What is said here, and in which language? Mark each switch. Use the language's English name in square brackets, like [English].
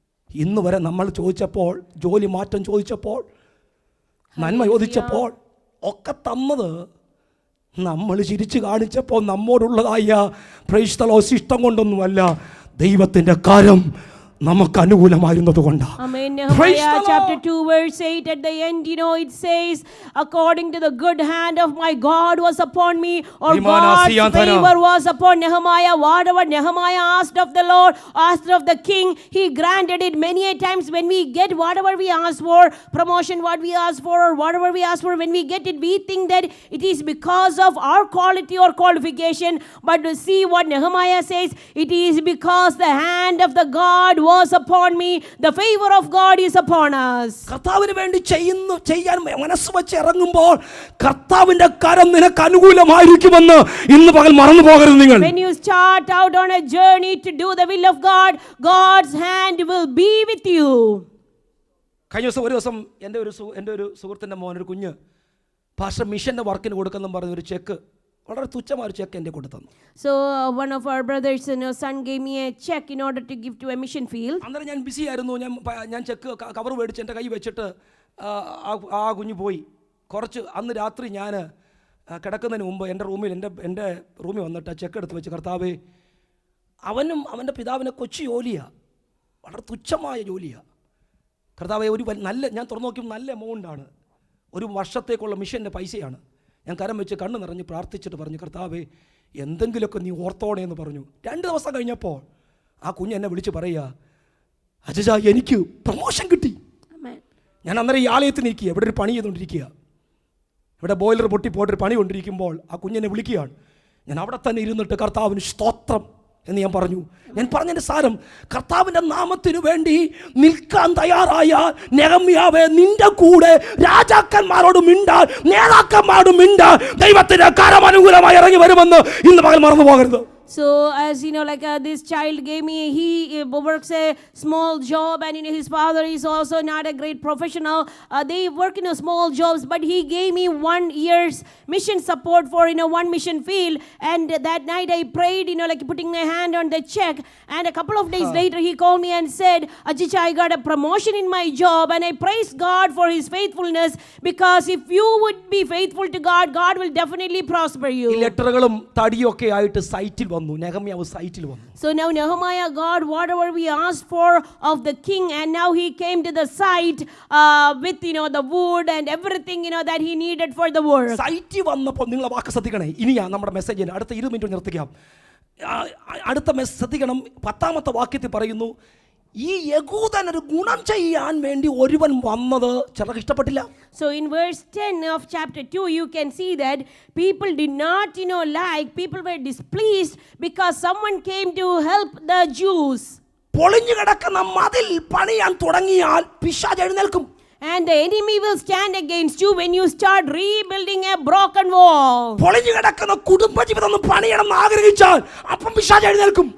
[Malayalam] ഇന്ന് വരെ നമ്മൾ ചോദിച്ചപ്പോൾ, ജോലി മാറ്റം ചോദിച്ചപ്പോൾ, നന്മ ചോദിച്ചപ്പോൾ ഒക്കെ തന്നത് നമ്മൾ ചിരിച്ചു കാണിച്ചപ്പോൾ നമ്മോടുള്ളതായ പ്രൈസ്തലോ ഇഷ്ടം കൊണ്ടൊന്നുമല്ല. ദൈവത്തിൻ്റെ കരം നമുക്ക് അനുകൂലമായിരുന്നത് കൊണ്ടാണ്. [English] Amen. Praise Nehemiah the chapter Lord. 2 verse 8 at the end, it says, according to the good hand of my God was upon me, or God's favor was upon Nehemiah. Whatever Nehemiah asked of the Lord, asked of the king, he granted it. Many a times when we get whatever we ask for, promotion what we ask for, or whatever we ask for, when we get it, we think that it is because of our quality or qualification. But to see what Nehemiah says, it is because the hand of the God was upon me. The favor of God is upon us. [Malayalam] കർത്താവിന് വേണ്ടി ചെയ്യാൻ മനസ്സ് വെച്ച് ഇറങ്ങുമ്പോൾ കർത്താവിന്റെ കരം നിനക്ക് അനുകൂലമായിരിക്കുമെന്ന് ഇന്ന് പകൽ മറന്നു പോകരുത് നിങ്ങൾ. [English] When you start out on a journey to do the will of God, God's hand will be with you. [Malayalam] കഴിഞ്ഞ ദിവസം ഒരു ദിവസം എൻ്റെ ഒരു സുഹൃത്തിൻ്റെ മോൻ, ഒരു കുഞ്ഞ് പാസ്റ്റർ മിഷൻ്റെ വർക്കിന് കൊടുക്കുന്നു പറഞ്ഞ ഒരു ചെക്ക്, വളരെ തുച്ഛമായ ഒരു ചെക്ക് എൻ്റെ കൊടുത്തു. [English] So one of our brothers and our son gave me a check in order to give to a mission field. [Malayalam] അന്നേരം ഞാൻ ബിസി ആയിരുന്നു. ഞാൻ ചെക്ക് കവർ മേടിച്ച് എൻ്റെ കൈ വെച്ചിട്ട് ആ കുഞ്ഞ് പോയി. കുറച്ച് അന്ന് രാത്രി ഞാൻ കിടക്കുന്നതിന് മുമ്പ് എൻ്റെ റൂമിൽ വന്നിട്ട് ആ ചെക്ക് എടുത്ത് വെച്ച്, കർത്താവേ, അവനും അവൻ്റെ പിതാവിനെ കൊച്ചു ജോലിയാണ്, വളരെ തുച്ഛമായ ജോലിയാണ് കർത്താവേ, ഞാൻ തുറന്നു നോക്കിയപ്പോൾ നല്ല എമൗണ്ടാണ്, ഒരു വർഷത്തേക്കുള്ള മിഷൻ്റെ പൈസയാണ്. ഞാൻ കരം വെച്ച് കണ്ണ് നിറഞ്ഞ് പ്രാർത്ഥിച്ചിട്ട് പറഞ്ഞു, കർത്താവേ, എന്തെങ്കിലുമൊക്കെ നീ ഓർത്തോണേ എന്ന് പറഞ്ഞു. 2 ദിവസം കഴിഞ്ഞപ്പോൾ ആ കുഞ്ഞ് എന്നെ വിളിച്ച് പറയുക, അജജ, എനിക്ക് പ്രൊമോഷൻ കിട്ടി. ഞാൻ അന്നേരം ഈ ആലയത്തിന് ഇരിക്കുക, ഇവിടെ ഒരു പണി ചെയ്തുകൊണ്ടിരിക്കുക, ഇവിടെ ബോയിലർ പൊട്ടിപ്പോയിട്ടൊരു പണി കൊണ്ടിരിക്കുമ്പോൾ ആ കുഞ്ഞെന്നെ വിളിക്കുകയാണ്. ഞാൻ അവിടെ തന്നെ ഇരുന്നിട്ട് കർത്താവിന് സ്തോത്രം എന്ന് ഞാൻ പറഞ്ഞു. ഞാൻ പറഞ്ഞതിൻ്റെ സാരം, കർത്താവിൻ്റെ നാമത്തിനു വേണ്ടി നിൽക്കാൻ തയ്യാറായ നെഹമ്യാവേ, നിന്റെ കൂടെ രാജാക്കന്മാരോട് മിണ്ടാൻ, നേതാക്കന്മാരോട് മിണ്ടാൻ ദൈവത്തിന്റെ കരം അനുകൂലമായി ഇറങ്ങി വരുമെന്ന് ഇന്ന് പകൽ മറന്നു പോകരുത്. [English] So as this child gave me, he works a small job, and his father is also not a great professional. They work in a small jobs, but he gave me 1 year's mission support for one mission field. And that night I prayed, putting my hand on the check. And a couple of days later he called me and said, Ajicha, I got a promotion in my job. And I praise God for his faithfulness, because if you would be faithful to God, God will definitely prosper you. [Malayalam] ലെറ്ററുകളും തടിയൊക്കെ ആയിട്ട് സൈറ്റിൽ വന്നു. നെഹമ്യാവ് സൈറ്റിൽ വന്നു. [English] So now Nehemiah got whatever we asked for of the king, and now he came to the site with the wood and everything that he needed for the work. [Malayalam] സൈറ്റിൽ വന്നപ്പോൾ നിങ്ങളെ വാക്ക് ശ്രദ്ധിക്കണേ. ഇനിയാ നമ്മുടെ മെസ്സേജിന് അടുത്ത 20 മിനിറ്റ് നിർത്തിക്കാം. അടുത്ത ശ്രദ്ധിക്കണം. 10ാമത്തെ വാക്യത്തിൽ പറയുന്നു, ഈ യഹൂദനൊരു ഗുണം ചെയ്യാൻ വേണ്ടി ഒരുവൻ വന്നത് ചിലർക്ക് ഇഷ്ടപ്പെട്ടില്ല. [English] So in verse 10 of chapter 2 you can see that people did not people were displeased because someone came to help the Jews. [Malayalam] പൊളിഞ്ഞു കിടക്കുന്ന മതിൽ പണിയാൻ തുടങ്ങിയാൽ പിശാച് എഴുന്നേൽക്കും. [English] And the enemy will stand against you when you start rebuilding a broken wall. [Malayalam] പൊളിഞ്ഞു കിടക്കുന്ന കുടുംബജീവിതം പണിയണം ആഗ്രഹിച്ചാൽ അപ്പം പിശാച് എഴുന്നേൽക്കും.